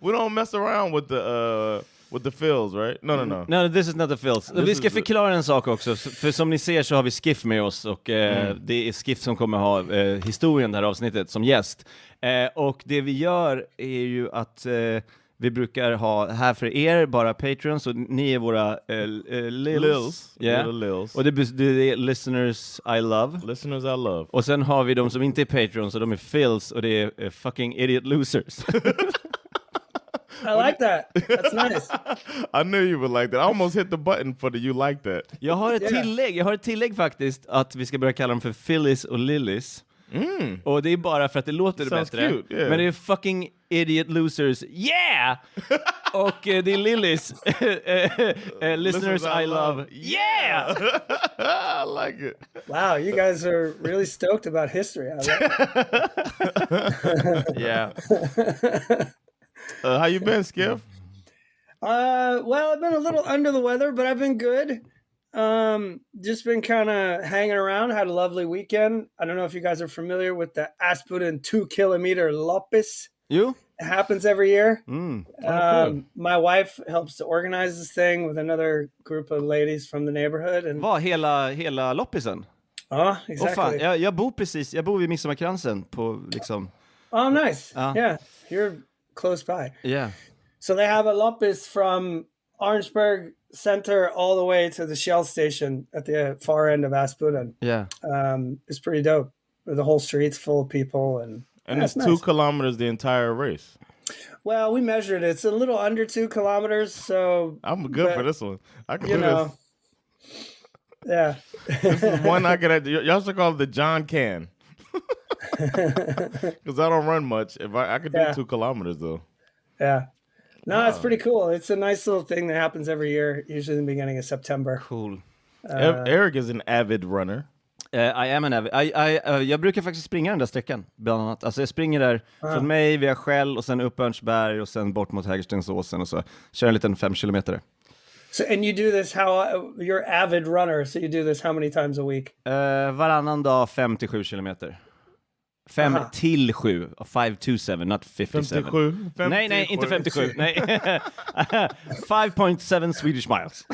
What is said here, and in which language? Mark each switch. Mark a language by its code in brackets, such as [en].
[en] We don't mess around with the fills, right? No. No, this is not the fills. [sv] Vi ska förklara en sak också. För som ni ser så har vi Skiff med oss. Och det är Skiff som kommer ha historien det här avsnittet som gäst. Och det vi gör är ju att vi brukar ha här för er bara Patreons. Och ni är våra Lils. Yeah. Lils. Och det är [en] listeners I love. Listeners I love. [sv] Och sen har vi de som inte är Patreons. Och de är Fills. Och det är [en] fucking idiot losers. I like that. That's nice. I knew you would like that. I almost hit the button for the you like that. [sv] Jag har ett tillägg faktiskt att vi ska börja kalla dem för Phyllis och Lillis. Och det är bara för att det låter bättre. [en] Cute, yeah. [sv] Men det är [en] fucking idiot losers. Yeah! [sv] Och det är Lillis. [en] Listeners I love. Yeah! I like it. Wow, you guys are really stoked about history. I like it. Yeah. How you been, Skiff? Well, I've been a little under the weather, but I've been good. Just been kind of hanging around. Had a lovely weekend. I don't know if you guys are familiar with the Asputin 2-kilometer loppis. You? It happens every year. Cool. My wife helps to organize this thing with another group of ladies from the neighborhood. And [sv] Hela loppisen? [en] oh, exactly. [sv] Fan, jag bor vid Midsommarkransen på liksom. [en] Oh, nice. Yeah, you're close by. Yeah. So they have a loppis from Orangeburg Center all the way to the Shell station at the far end of Asputin. Yeah. It's pretty dope. The whole street's full of people, and it's nice. 2 kilometers the entire race. Well, we measured it. It's a little under 2 kilometers, so I'm good for this one. I can do know. this. Yeah. This is one I could. Y'all should call it the John Can. Because I don't run much. If I could do 2 kilometers though. Yeah. No, it's pretty cool. It's a nice little thing that happens every year, usually in the beginning of September. Cool. Erik is an avid runner. I am an avid. [sv] Jag brukar faktiskt springa den där sträckan, bland annat. Alltså jag springer där från mig via Skäll och sen upp Örnsberg och sen bort mot Hägerstensåsen och så kör en liten 5 kilometer. [en] So, and you do this you're avid runner, so you do this how many times a week? [sv] Varannan dag 5 till 7 kilometer. 5 till 7. [en] 5 to 7, not 57. 57? [sv] Nej, inte 57. Nej. 5.7 [en] Swedish miles.